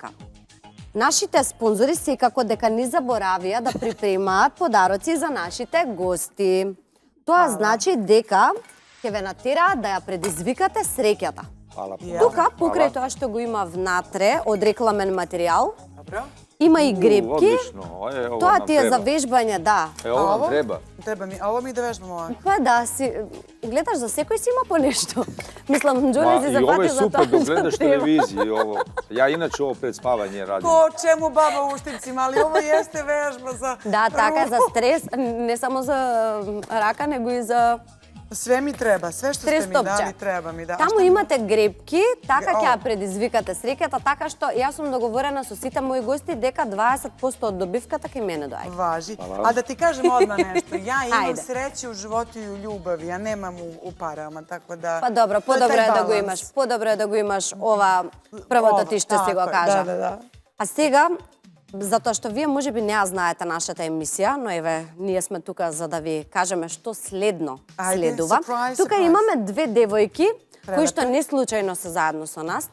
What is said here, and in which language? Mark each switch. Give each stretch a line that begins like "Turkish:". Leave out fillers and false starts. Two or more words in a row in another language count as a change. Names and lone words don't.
Macedonian: Нашите спонзори секако дека не заборавија да припремаат подароци за нашите гости. Тоа значи дека ќе ве натераат да ја предизвикате среќата. Тука, покрај тоа што го има внатре од рекламен материјал, има и гребки. Тоа ти е за вежбање, да.
Serbian: Ovo nam treba. Treba mi, a ovo mi da vežbamo ovako.
Macedonian: Па да, гледаш, за секој си има по нешто. Мислам, Џоли си
Serbian: I ovo je
Macedonian: запати за
Serbian: super
Macedonian: тоа
Serbian: dok
Macedonian: што
Serbian: gledaš
Macedonian: треба.
Serbian: televiziju. Ja inače ovo pred spavanje radim. Po čemu baba u ušticima, ali ovo jeste vežba za...
Macedonian: Да, така за стрес, не само за рака, него и за
Serbian: Sve mi treba, sve što ste mi dali treba mi da.
Macedonian: Таму имате гребки, така ќе ја предизвикате среќата, така што јас сум договорена со сите мои гости дека 20% од добивката ќе мене доаѓа.
Serbian: Važi. A da ti kažem odmah nešto, ja imam sreće u životu i u ljubavi, ja nemam u parama, tako da...
Macedonian: Па добро, подобро е да го имаш, подобро е да го имаш ова првото ти што си го кажа. Да. А сега, Затоа што вие можеби не ја знаете нашата емисија, но еве, ние сме тука за да ви кажеме што следно следува. Тука имаме две девојки кои што не случајно се заедно со нас.